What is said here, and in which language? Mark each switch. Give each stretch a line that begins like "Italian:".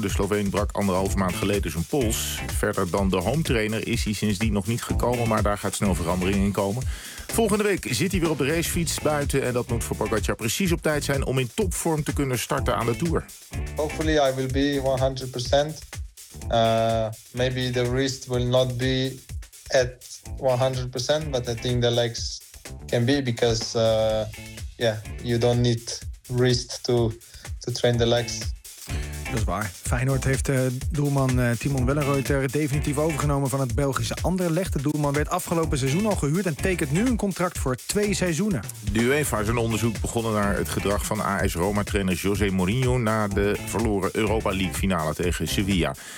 Dutch: De Sloveen brak anderhalve maand geleden zijn pols. Verder dan de home trainer is hij sindsdien nog niet gekomen, maar daar gaat snel verandering in komen. Volgende week zit hij weer op de racefiets buiten en dat moet voor Pogacar precies op tijd zijn om in topvorm te kunnen starten aan de Tour.
English: Hopefully I will be 100%. Maybe the wrist will not be at 100%, but I think the legs can be because you don't need wrist to train the legs.
Dutch: Dat is waar. Feyenoord heeft doelman Timon Wellenreuter definitief overgenomen van het Belgische Anderlecht. De doelman werd afgelopen seizoen al gehuurd en tekent nu een contract voor 2 seizoenen. De UEFA is een onderzoek begonnen naar het gedrag van AS Roma-trainer José Mourinho na de verloren Europa League finale tegen Sevilla.